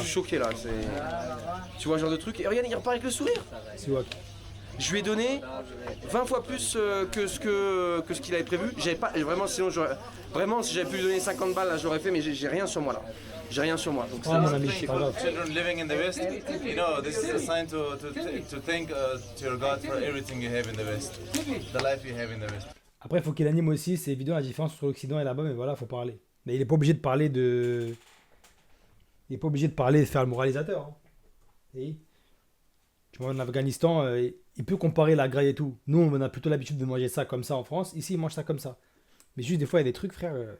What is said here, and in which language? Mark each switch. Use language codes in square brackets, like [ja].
[fr] suis choqué là. Tu vois ce genre de truc. Et regarde, il repart avec le sourire. Siwak. Je lui ai donné 20 fois plus que ce qu'il avait prévu. J'avais pas vraiment, sinon vraiment si j'avais pu lui donner 50 balles là je l'aurais fait, mais j'ai rien sur moi là. J'ai rien sur moi. Donc Oh mon ami, c'est pas grave. [en] Children living in the West, you know, this is a sign to thank to your God for everything you have in the West, the life you have in the West. [fr] Après, il faut qu'il anime aussi ses vidéos, la différence entre l'Occident et là-bas, mais voilà, faut parler. Mais il est pas obligé de parler de. Il est pas obligé de parler de faire le moralisateur. Hein. Et tu vois, en Afghanistan, il peut comparer la graille et tout. Nous, on a plutôt l'habitude de manger ça comme ça en France. Ici, ils mangent ça comme ça. Mais juste des fois, il y a des trucs, frère.